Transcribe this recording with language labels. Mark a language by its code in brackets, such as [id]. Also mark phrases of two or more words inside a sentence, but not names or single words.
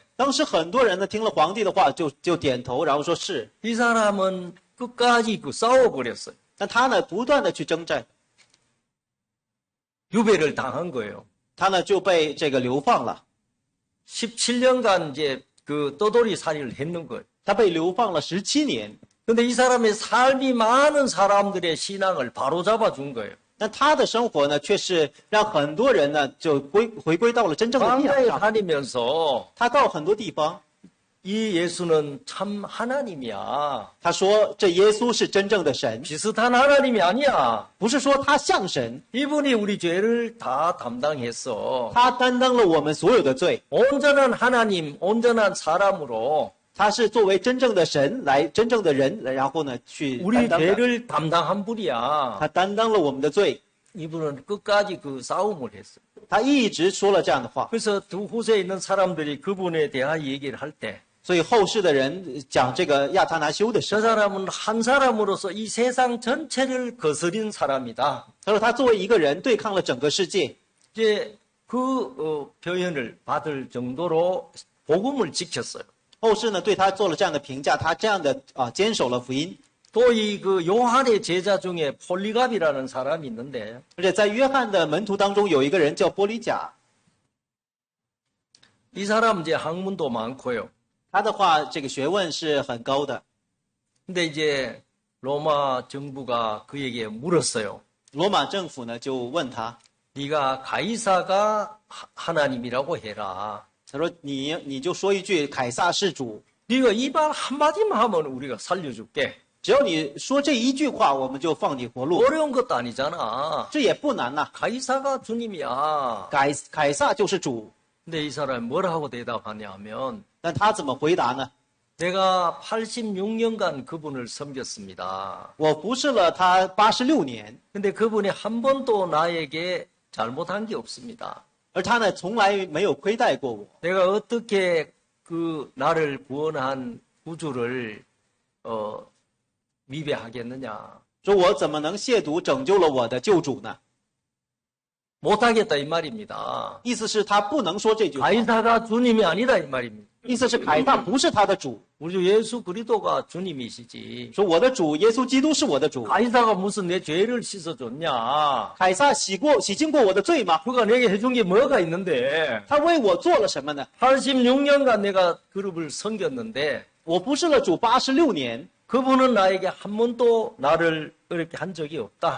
[zh] 当时很多人呢听了皇帝的话就点头，然后说是， [ko] 이 사람은 끝까지 싸워버렸어요. [zh] 但他呢不断的去征战， [ko] 유배를 당한 거예요. [zh] 他呢就被这个流放了， [ko] 17년간 이제 그 떠돌이 살이를 했는 거예요. [zh] 他被流放了17年。 [ko] 근데 이 사람의 삶이 많은 사람들의 신앙을 바로잡아 준 거예요. [zh] 但他的生活呢，却是让很多人呢就回归到了真正的信仰 [ko] 광야에 [zh] 上。 [ko] 다니면서 [zh] 他到很多地方， [ko] 이 예수는 참 하나님이야. [zh] 他说这耶稣是真正的神， [ko] 비슷한 하나님이 아니야. [zh] 不是说他像神， [ko] 이분이 우리 죄를 다 담당했어. [zh] 他担当了我们所有的罪， [ko] 온전한 하나님, 온전한 사람으로 [zh] 他是作为真正的神来真正的人，然后呢去 [ko] 우리 [zh] 担当的， [ko] 죄를 담당한 분이야. [zh] 他担当了我们的罪， [ko] 이분은 끝까지 그 싸움을 했어. [zh] 他一直说了这样的话， [ko] 그래서 두 후세에 있는 사람들이 그분에 대한 얘기를 할 때, [zh] 所以后世的人讲这个亚他拿修的时 [ko] 저 [zh] 候， [ko] 사람은 한 사람으로서 이 세상 전체를 거스린 사람이다. [zh] 他说他作为一个人对抗了整个世界， [ko] 이제 그 표현을 받을 정도로 복음을 지켰어요. [zh] 后世呢对他做了这样的评价，他这样的坚守了福音， [ko] 또 이 그 요한의 제자 중에 폴리갑이라는 사람이 있는데 [zh] 而且在约翰的门徒当中有一个人叫波利甲， [ko] 이 사람 이제 학문도 많고요. [zh] 他的话这个学问是很高的， [ko] 근데 이제 로마 정부가 그에게 물었어요. [zh] 罗马政府呢就问他， [ko] 네가 가이사가 하나님이라고 해라. [zh] 他说你就说一句凯撒是主， [ko] 네가 이 말 한마디만 하면 우리가 살려줄게. [zh] 只要你说这一句话，我们就放你活路， [ko] 어려운 것도 아니잖아. [zh] 这也不难呐、 [ko] 가이사가 주님이야. [zh] 凯撒就是主， [ko] 근데 이 사람이 뭐라고 대답하냐 하면 [zh] 但他怎么回答呢？ [ko] 내가 86년간 그분을 섬겼습니다. [zh] 我服侍了他86年， [ko] 근데 그분이 한 번도 나에게 잘못한 게 없습니다. [zh] 而他呢从来没有亏待过我。 [ko] 내가 어떻게 그 나를 구원한 구주를 위배하겠느냐. [zh] 说我怎么能亵渎拯救了我的救主呢？ [ko] 못하겠다 이 말입니다. [zh] 意思是他不能说这句话， [ko] 가이사가 주님이 아니다 이 말입니다. [zh] 意思是凯撒不是他的主， [ko] 우리 주 예수 그리스도가 주님이시지. [zh] 说我的主耶稣基督是我的主。 [ko] 가이사가 무슨 내 죄를 씻어줬냐. [zh] 凯撒洗净过我的罪吗？ [ko] 그가 내게 해준 게 뭐가 있는데. [zh] 他为我做了什么呢？ [ko] 86년간 내가 그룹을 섬겼는데 [zh] 我服侍了主86年， [ko] 그분은 나에게 한 번도 나를 그렇게 한 적이 없다.